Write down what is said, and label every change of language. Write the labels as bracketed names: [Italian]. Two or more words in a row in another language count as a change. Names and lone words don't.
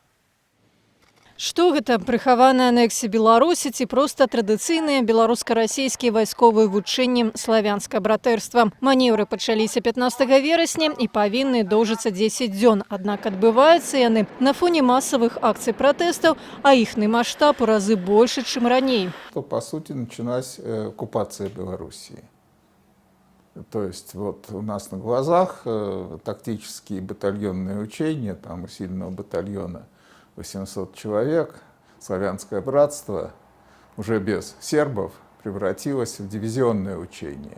[Belarusian] Што гэта прыхаваная анексія Беларусі ці проста традыцыйныя беларуска-расійскія вайсковыя вучэнні славянскае братэрства. Манеўры пачаліся 15 верасня і павінны доўжыцца 10 дзён. Аднак адбываюцца яны на фоне масавых акцый пратэстаў, а іхны маштаб у разы больше, чым раней. [Russian] По сути, началась оккупация Белоруссии. То есть вот у нас на глазах тактические батальонные учения, там у сильного батальона 800 человек, славянское братство уже без сербов превратилось в дивизионное учение.